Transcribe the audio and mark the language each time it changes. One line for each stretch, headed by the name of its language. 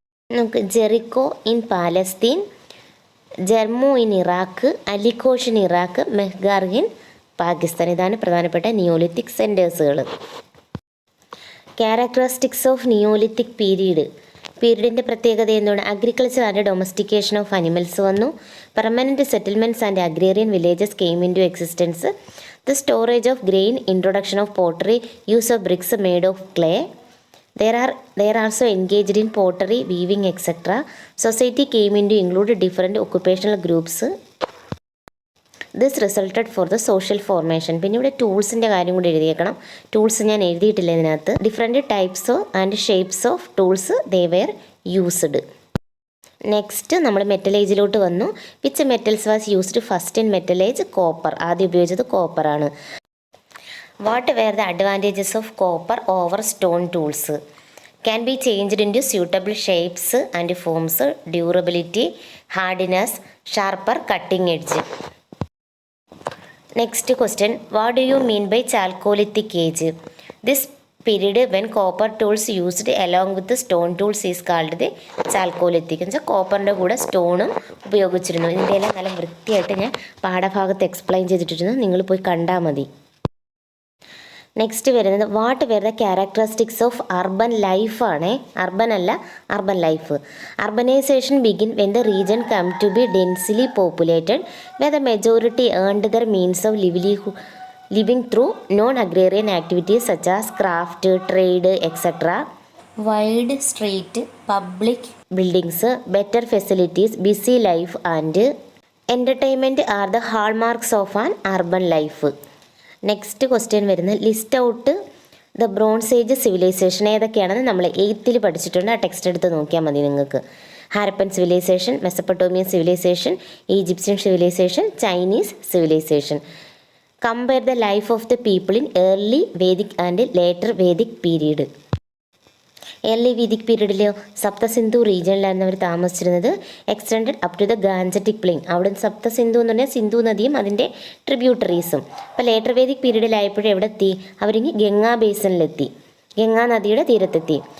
Malayalam: നമുക്ക്
English: Jericho in Palestine, Jarmo in Iraq, Ali Kosh in Iraq, Mehrgarh in Pakistan.
Malayalam: ഇതാണ് പ്രധാനപ്പെട്ട നിയോലിത്തിക് സെൻറ്റേഴ്സുകൾ. ക്യാരക്ടറിസ്റ്റിക്സ് ഓഫ് നിയോലിത്തിക് പീരീഡിൻ്റെ പ്രത്യേകത എന്താണ്?
English: agriculture and domestication of animals
Malayalam: വന്നു.
English: Permanent settlements and agrarian villages came in to existence. The storage of grain, introduction of pottery, use of bricks made of clay. They are also engaged in pottery, weaving, etc. Society came into include different occupational groups. This resulted for the social formation.
Malayalam: പിന്നെ ഇവിടെ ടൂൾസിൻ്റെ കാര്യം കൂടി എഴുതിയേക്കണം. Tools ഞാൻ എഴുതിയിട്ടില്ല ഇതിനകത്ത്.
English: Different types and shapes of tools they were used.
Malayalam: Next നമ്മൾ metal ഏജിലോട്ട് വന്നു.
English: Which metals was used first in metal age? Copper.
Malayalam: ആദ്യം ഉപയോഗിച്ചത് കോപ്പറാണ്.
English: What were the advantages of copper over stone tools? Can be changed into suitable shapes and forms, durability, hardiness, sharper cutting edge. Next question, what do you mean by chalcolithic age? This period when copper tools used along with the stone tools is called the chalcolithic.
Malayalam: എന്ന് വെച്ചാൽ കോപ്പറിൻ്റെ കൂടെ സ്റ്റോണും ഉപയോഗിച്ചിരുന്നു. ഇതിൻ്റെ എല്ലാം നല്ല വൃത്തിയായിട്ട് ഞാൻ പാഠഭാഗത്ത് എക്സ്പ്ലെയിൻ ചെയ്തിട്ടിരുന്നു, നിങ്ങൾ പോയി കണ്ടാൽ മതി. നെക്സ്റ്റ് വരുന്നത്
English: What were the characteristics of urban ലൈഫാണ്. Urban അല്ല, urban life. Urbanization begin when the region come to be densely populated when the majority earned their means of living through non-agrarian activities such as craft, trade, etc. Wide street, public buildings, better facilities, busy life and entertainment are the hallmarks of an urban life. Next question
Malayalam: വരുന്നത്
English: List out the bronze age civilization.
Malayalam: ഏതൊക്കെയാണെന്ന് നമ്മൾ 8th പഠിച്ചിട്ടുണ്ട്. ആ text എടുത്ത് നോക്കിയാൽ മതി നിങ്ങൾക്ക്.
English: Harappan civilization, Mesopotamian civilization, Egyptian civilization, Chinese civilization. Compare the life of the people in early Vedic and later Vedic period.
Malayalam: Early Vedic പീരീഡിൽ സപ്തസിന്ധു റീജിയനിലായിരുന്നു അവർ താമസിച്ചിരുന്നത്.
English: Extended up to the Gangetic plain.
Malayalam: അവിടെ സപ്തസിന്ധു എന്ന് പറഞ്ഞാൽ സിന്ധു നദിയും അതിൻ്റെ ട്രിബ്യൂട്ടറീസും. അപ്പോൾ ലേറ്റർ വേദിക് പീരീഡിലായപ്പോഴും എവിടെ എത്തി? അവരിങ്ങ് ഗംഗാ ബേസിനിലെത്തി, ഗംഗാ നദിയുടെ തീരത്തെത്തി.